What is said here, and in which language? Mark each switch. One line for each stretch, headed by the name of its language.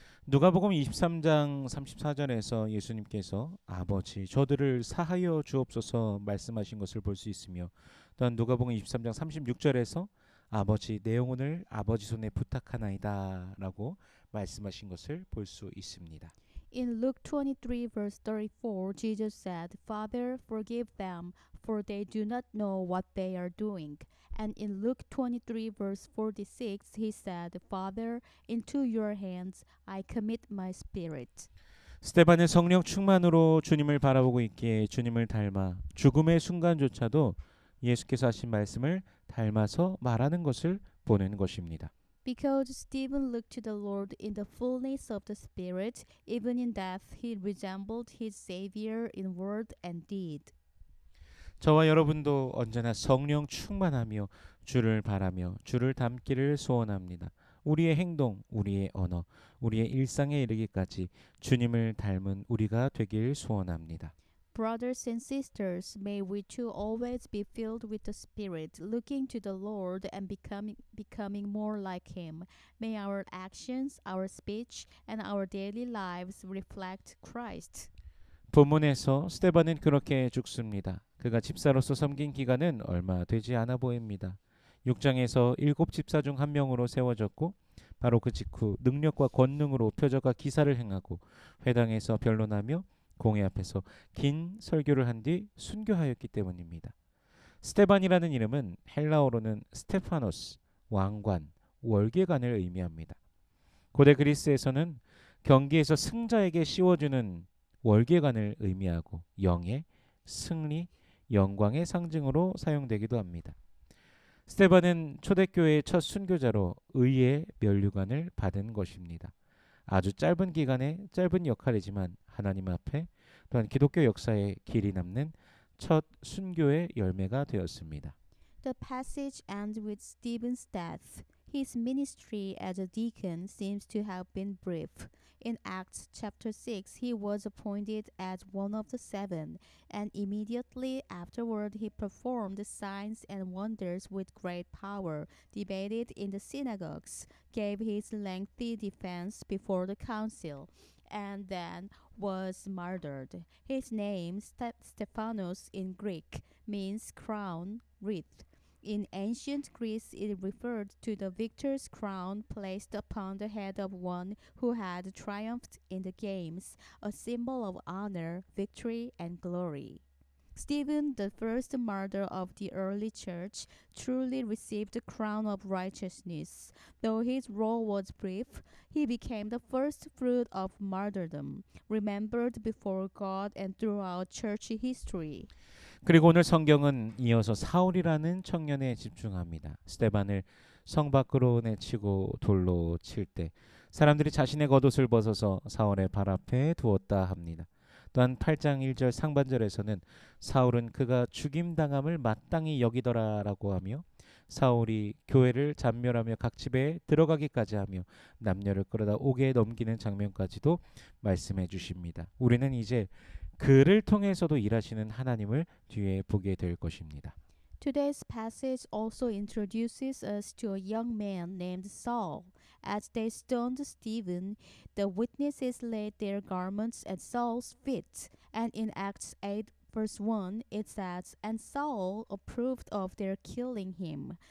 Korean: 누가복음 23장 34절에서 예수님께서 아버지 저들을 사하여 주옵소서 말씀하신 것을 볼 수 있으며 또한 누가복음 23장 36절에서 아버지 내 영혼을 아버지 손에 부탁하나이다 라고 말씀하신 것을 볼 수 있습니다.
English: In Luke 23 verse 34, Jesus said, Father, forgive them, for they do not know what they are doing. And in Luke 23 verse 46, he said, Father, into your hands I commit my spirit.
Korean: 스데반은 성령 충만으로 주님을 바라보고 있기에 주님을 닮아 죽음의 순간조차도 예수께서 하신 말씀을 닮아서 말하는 것을 보는 것입니다.
English: Because Stephen looked to the Lord in the fullness of the Spirit, even in death he resembled his Savior in word and deed.
Korean: 저와 여러분도 언제나 성령 충만하며 주를 바라며 주를 닮기를 소원합니다. 우리의 행동, 우리의 언어, 우리의 일상에 이르기까지 주님을 닮은 우리가 되길 소원합니다.
English: Brothers and sisters, may we too always be filled with the Spirit, looking to the Lord and becoming more like Him. May our actions, our speech, and our daily lives reflect Christ.
Korean: 본문에서 스데반은 그렇게 죽습니다. 그가 집사로서 섬긴 기간은 얼마 되지 않아 보입니다. 6장에서 7 집사 중 한 명으로 세워졌고 바로 그 직후 능력과 권능으로 표적과 기사를 행하고 회당에서 변론하며 공회 앞에서 긴 설교를 한 뒤 순교하였기 때문입니다. 스테반이라는 이름은 헬라어로는 스테파노스, 왕관, 월계관을 의미합니다. 고대 그리스에서는 경기에서 승자에게 씌워주는 월계관을 의미하고 영예, 승리, 영광의 상징으로 사용되기도 합니다. 스테반은 초대교회의 첫 순교자로 의의 면류관을 받은 것입니다. 아주 짧은 기간의 짧은 역할이지만 하나님 앞에 또한 기독교 역사에 길이 남는 첫 순교의 열매가 되었습니다.
English: The passage ends with Stephen's death. His ministry as a deacon seems to have been brief. In Acts chapter 6, he was appointed as one of the 7, and immediately afterward he performed signs and wonders with great power, debated in the synagogues, gave his lengthy defense before the council, and then was martyred. His name, Stephanos in Greek, means crown, wreath. In ancient Greece, it referred to the victor's crown placed upon the head of one who had triumphed in the games, a symbol of honor, victory, and glory. Stephen, the first martyr of the early church, truly received the crown of righteousness. Though his role was brief, he became the first fruit of martyrdom, remembered before God and throughout church history.
Korean: 그리고 오늘 성경은 이어서 사울이라는 청년에 집중합니다. 스데반을 성 밖으로 내치고 돌로 칠 때 사람들이 자신의 겉옷을 벗어서 사울의 발 앞에 두었다 합니다. 또한 8장 1절 상반절에서는 사울은 그가 죽임당함을 마땅히 여기더라라고 하며 사울이 교회를 잔멸하며 각 집에 들어가기까지 하며 남녀를 끌어다 옥에 넘기는 장면까지도 말씀해 주십니다. 우리는 이제 그를 통해서도 일하시는 하나님을 뒤에 보게 될 것입니다.
English: Today's passage also introduces us to a young man named Saul. As they stoned Stephen, the witnesses laid their garments at Saul's feet. And in Acts 8, verse 1, it says, And Saul approved of their killing him.